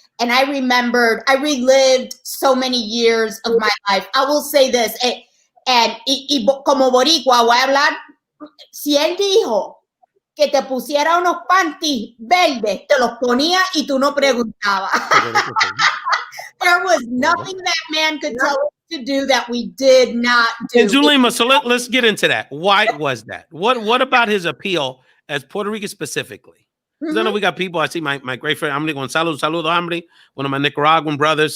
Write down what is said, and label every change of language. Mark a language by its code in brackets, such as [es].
[en] And I relived so many years of my life. I will say this, and [es] como boricua voy a hablar, si él dijo que te pusiera unos panties verdes, te los ponía y tú no preguntabas. [en] There was nothing that man could tell us to do that we did not do. And Zulema, so let's get into that. Why was that? What about his appeal as Puerto Rican specifically? Because I know we got people. I see my great friend Hamri Gonzalo, saludo Hamri, one of my Nicaraguan brothers.